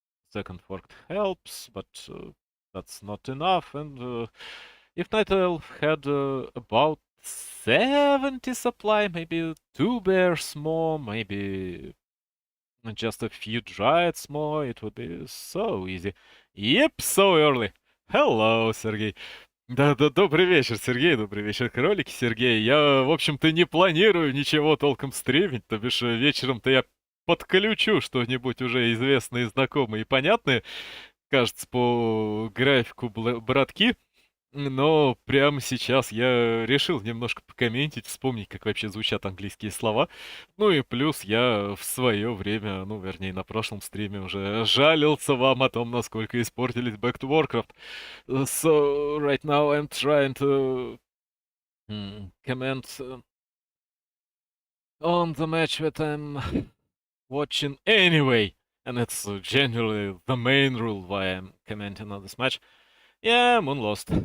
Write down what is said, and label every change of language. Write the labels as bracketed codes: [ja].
[en] Second fork helps, but that's not enough. And if Night Elf had about 70 supply, maybe 2 bears more, maybe just a few Dryads more, it would be so easy. Yep, so early. Hello, Sergey. [ru] Да, добрый вечер, Сергей, добрый вечер, кролики, Сергей. Я, в общем-то, не планирую ничего толком стримить, то бишь вечером-то я подключу что-нибудь уже известное и знакомое и понятное, кажется, по графику братки. Но прямо сейчас я решил немножко покомментить, вспомнить, как вообще звучат английские слова. Ну и плюс я в свое время, ну, вернее, на прошлом стриме уже жалился вам о том, насколько испортились Back to Warcraft. [en] So right now I'm trying to comment on the match that I'm watching anyway. And it's generally the main rule why I'm commenting on this match. Yeah, Moon lost.